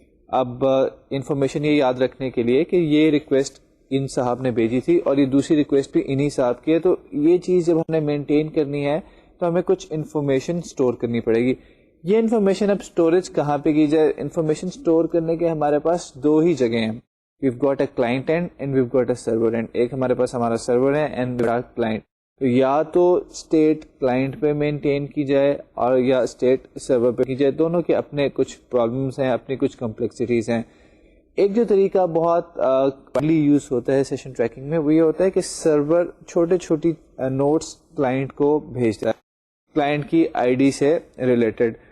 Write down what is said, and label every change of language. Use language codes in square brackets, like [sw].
[ur] اب انفارمیشن یہ یاد رکھنے کے لیے کہ یہ ریکویسٹ ان صاحب نے بھیجی تھی اور یہ دوسری ریکویسٹ بھی انہی صاحب کی ہے, تو یہ چیز جب ہم نے مینٹین کرنی ہے تو ہمیں کچھ انفارمیشن اسٹور کرنی پڑے گی. یہ انفارمیشن اب اسٹوریج کہاں پہ کی جائے؟ انفارمیشن اسٹور کرنے کے ہمارے پاس دو ہی جگہ ہیں. [en] we've got a client end and we've got a server end. [ur] ایک ہمارے پاس ہمارا سرور ہے [en] and we've got client. [ur] تو یا تو اسٹیٹ کلائنٹ پہ مینٹین کی جائے اور یا اسٹیٹ سرور پہ کی جائے. دونوں کے اپنے کچھ پرابلمس ہیں, اپنی کچھ کمپلیکسٹیز ہیں. ایک جو طریقہ بہت کمنلی یوز ہوتا ہے سیشن ٹریکنگ میں وہ یہ ہوتا ہے کہ سرور چھوٹی نوٹس کلائنٹ کو بھیجتا ہے کلائنٹ کی آئی ڈی سے ریلیٹڈ.